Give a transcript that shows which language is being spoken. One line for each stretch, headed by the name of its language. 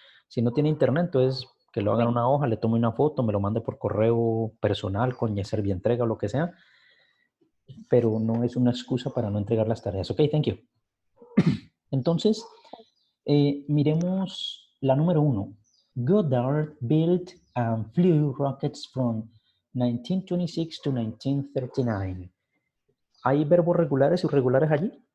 Spanish: Si no tiene internet, entonces que lo haga en una hoja, le tome una foto, me lo mande por correo personal con Servientrega o lo que sea, pero no es una excusa para no entregar las tareas.
English: Ok, thank you.
Spanish: Entonces, miremos la número 1.
English: Goddard built and flew rockets from 1926 to 1939.
Spanish: ¿Hay verbos regulares y irregulares allí?